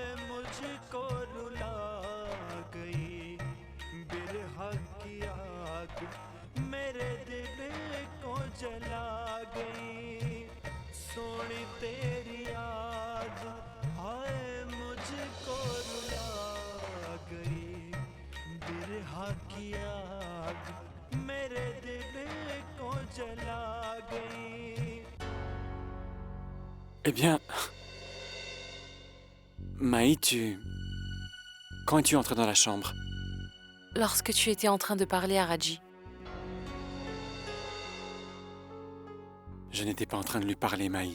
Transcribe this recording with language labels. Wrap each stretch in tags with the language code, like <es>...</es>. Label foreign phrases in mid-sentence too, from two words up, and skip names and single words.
<hi>मुझको रुला गई बिरहा की आग मेरे दिल को जला गई सोनी तेरी याद हाय मुझको रुला गई बिरहा की आग मेरे दिल को जला गई.</hi> <fr>Eh bien... Maï, Quand es-tu entrée dans la chambre? Lorsque tu étais en train de parler à Raji. Je n'étais pas en train de lui parler, Maï.</fr>